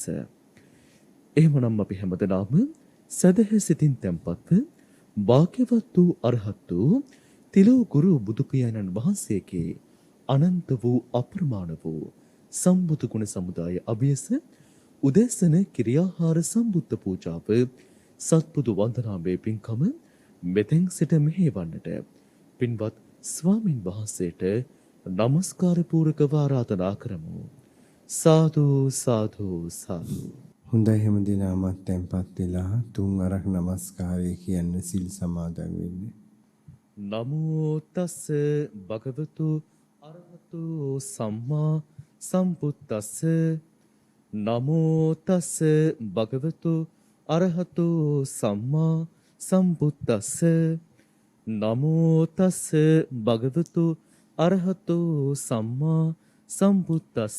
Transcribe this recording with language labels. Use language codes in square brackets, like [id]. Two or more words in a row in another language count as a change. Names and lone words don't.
[si] එහෙමනම් අපි හැමදෙනාම සදහැ සිතින් තැන්පත්ව භාග්‍යවත් වූ අරහත් වූ තිලෝ ගුරු බුදු පියාණන් වහන්සේගේ අනන්ත වූ අප්‍රමාණ වූ සම්බුදු ගුණ සමුදාය අභියස උදැසන කිරියාහාර සම්බුද්ධ පූජාව සත්බුදු වන්දනාමය පින්කම මෙතෙන් සිට මෙහෙවන්නට පින්වත් ස්වාමින් වහන්සේට නමස්කාර පූරකව ආරාධනා කරමු. සාදු සාදු සාදු. හොඳයි, හැමදෙනාමත් තැන්පත් වෙලා තුන් අරක් නමස්කාරය කියන්න සිල් සමාදන් වෙන්න. [pi] නමෝ තස්ස භගවතු අරහතු සම්මා සම්බුද්දස්ස. නමෝ තස්ස භගවතු අරහතු සම්මා සම්බුද්දස්ස. නමෝ තස්ස භගවතු අරහතු සම්මා සම්බුද්දස්ස.